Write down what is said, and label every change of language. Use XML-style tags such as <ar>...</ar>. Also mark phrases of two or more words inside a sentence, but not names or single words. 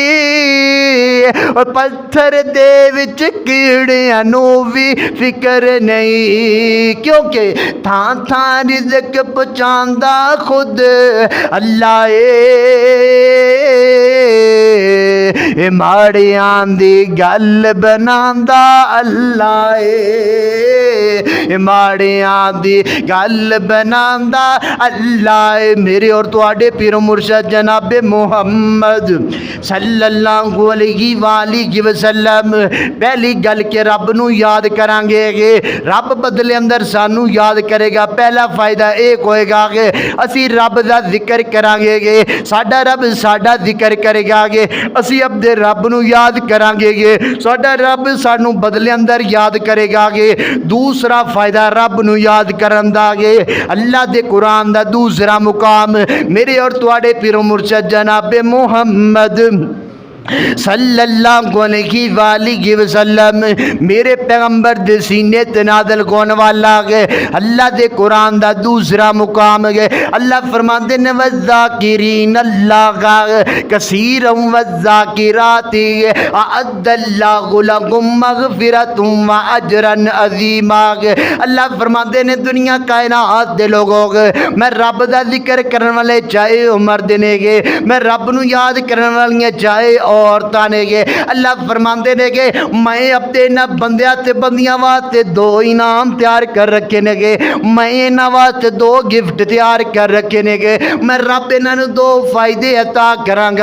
<pa>ਔਰ ਪੱਥਰ ਦੇ ਵਿਚ ਕੀੜੀਆਂ ਨੂੰ ਭੀ ਫ਼ਿਕਰ ਨਹੀਂ, ਕਿਉਂਕਿ ਥਾਂ ਥਾਂ ਰਿਜ਼ਕ ਪਹੁੰਚਾਂਦਾ ਖ਼ੁਦ ਅੱਲਾਹ ਮਾੜਿਆਂ ਦੀ ਗੱਲ ਬਣਾਂਦਾ ਅੱਲਾਹ ਮਾੜਿਆਂ ਦੀ ਗੱਲ ਬਣਾਂਦਾ ਅੱਲਾਹ माड़ियां दी गल बनांदा अल्लाह। ਮੇਰੇ ਔਰ ਤੁਹਾਡੇ ਪੀਰ ਮੁਰਸ਼ਦ ਜਨਾਬੇ ਮੁਹੰਮਦ</pa> <ar>صلى الله عليه وسلم</ar> <pa>ਪਹਿਲੀ ਗੱਲ ਕੇ ਰੱਬ ਨੂੰ ਯਾਦ ਕਰਾਂਗੇ, ਰੱਬ ਬਦਲੇ ਅੰਦਰ ਸਾਨੂੰ ਯਾਦ ਕਰੇਗਾ। ਪਹਿਲਾ ਫ਼ਾਇਦਾ ਇਕ ਹੋਏਗਾ ਕਿ ਅਸੀ ਰੱਬ ਦਾ ਜ਼ਿਕਰ ਕਰਾਂਗੇ, ਸਾਡਾ ਰੱਬ ਸਾਡਾ ਜ਼ਿਕਰ ਕਰੇਗਾ, ਅਸੀ ਅਪਣੇ ਰੱਬ ਨੂੰ ਯਾਦ ਕਰਾਂਗੇ, ਸਾਡਾ ਰੱਬ ਸਾਨੂੰ ਬਦਲੇ ਅੰਦਰ ਯਾਦ ਕਰੇਗਾ। ਦੂਸਰਾ ਫ਼ਾਇਦਾ ਰੱਬ ਨੂੰ ਯਾਦ ਕਰਨ ਦਾ, ਅੱਲਾਹ ਦੇ ਕੁਰਾਨ ਦਾ ਦੂਸਰਾ ਮੁਕਾਮ ਮੇਰੇ ਔਰ ਤੁਹਾਡੇ ਪੀਰ ਮੁਰਸ਼ਦ ਜਨਾਬੇ ਮੁਹੰਮਦ</pa> <ar>صلى الله عليه وسلم</ar> <pa>ਮੇਰੇ ਪੈਗ਼ੰਬਰ ਦੇ ਸੀਨੇ ਤੇ ਨਾਜ਼ਿਲ ਹੋਣ ਵਾਲਾ ਹੈ। ਅੱਲਾਹ ਦੇ ਕੁਰਾਨ ਦਾ ਦੂਸਰਾ ਮੁਕਾਮ ਹੈ। ਅੱਲਾਹ ਫ਼ਰਮਾਤੇ ਨੇ</pa> <ar>والذاكرين الله كثيرا والذاكرات أعد الله لهم مغفرة وأجرا عظيما.</ar> <pa>ਅੱਲਾਹ ਫ਼ਰਮਾਤੇ ਨੇ ਦੁਨੀਆ ਕਾਇਨਾਤ ਦੇ ਲੋਕੋ ਮੈਂ ਰੱਬ ਦਾ ਜ਼ਿਕਰ ਕਰਨ ਵਾਲੇ ਚਾਹੇ ਮਰਦ ਨੇ, ਮੈਂ ਰੱਬ ਨੂੰ ਯਾਦ ਕਰਨ ਵਾਲੀ ਚਾਹੇ ਔਰਤਾਂ ਨੇ, ਅੱਲਾਹ ਫ਼ਰਮਾਤੇ ਨੇ ਕਿ ਮੈਂ ਅਪਣੇ ਇਨ੍ਹਾਂ ਬੰਦਿਆਂ ਤੇ ਬੰਦੀਆਂ ਵਾਸਤੇ ਦੋ ਇਨਾਮ ਤਿਆਰ ਕਰ ਰੱਖੇ ਨੇ, ਮੈਂ ਇਨ੍ਹਾਂ ਵਾਸਤੇ ਦੋ ਗਿਫ਼ਟ ਤਿਆਰ ਕਰ ਰੱਖੇ ਨੇ, ਮੈਂ ਰੱਬ ਇਨ੍ਹਾਂ ਨੂੰ ਦੋ ਫ਼ਾਇਦੇ ਅਤਾ ਕਰਾਂਗਾ।</pa>